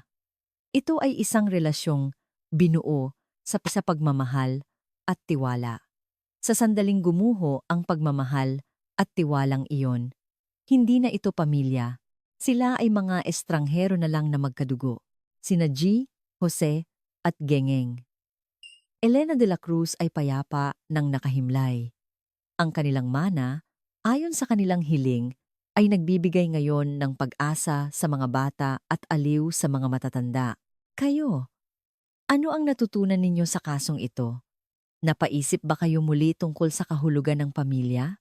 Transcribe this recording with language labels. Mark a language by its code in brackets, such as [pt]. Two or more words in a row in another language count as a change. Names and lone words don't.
[tl] Ito ay isang relasyong binuo sa pagmamahal at tiwala. Sa sandaling gumuho ang pagmamahal at tiwalang iyon, hindi na ito pamilya. Sila ay mga estranghero na lang na magkadugo. Sina G, Jose at Gengeng. Elena de la Cruz ay payapa ng nakahimlay. Ang kanilang mana, ayon sa kanilang hiling, ay nagbibigay ngayon ng pag-asa sa mga bata at aliw sa mga matatanda. Kayo, ano ang natutunan ninyo sa kasong ito? Napaisip ba kayo muli tungkol sa kahulugan ng pamilya?